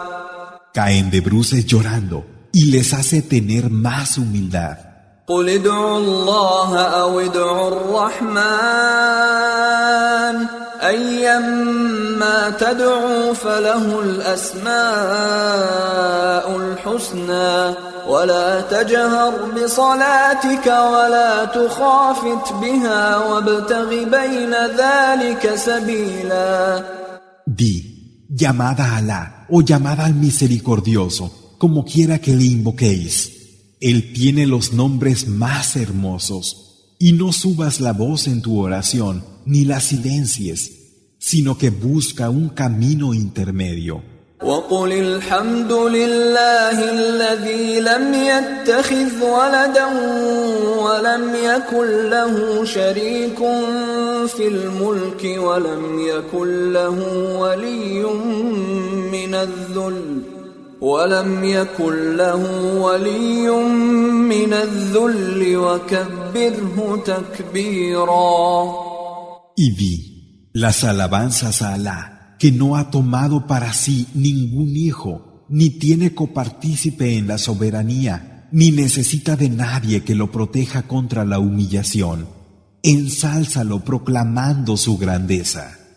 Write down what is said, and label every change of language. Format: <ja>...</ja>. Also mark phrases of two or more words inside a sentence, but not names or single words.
<es>Caen de bruces llorando, y les hace tener más humildad.</es> <ar>قل ادعوا الله أو ادعوا الرحمن أيما تدعوا فله الأسماء الحسنى ولا تجهر بصلاتك ولا تخافت بها وابتغ بين ذلك سبيلا.</ar> <es>Di, llamad a Alá o llamad al Misericordioso, como quiera que le invoquéis. Él tiene los nombres más hermosos. Y no subas la voz en tu oración, ni la silencies, sino que busca un camino intermedio.</es> <ar>وقل الحمد لله الذي لم يتخذ ولدا ولم يكن له شريك في الملك ولم يكن له ولي من الذل وكبره تكبيرا.</ar> <es>Y di, las alabanzas a Alá, que no ha tomado para sí ningún hijo, ni tiene copartícipe en la soberanía, ni necesita de nadie que lo proteja contra la humillación. Ensálzalo proclamando su grandeza.</es>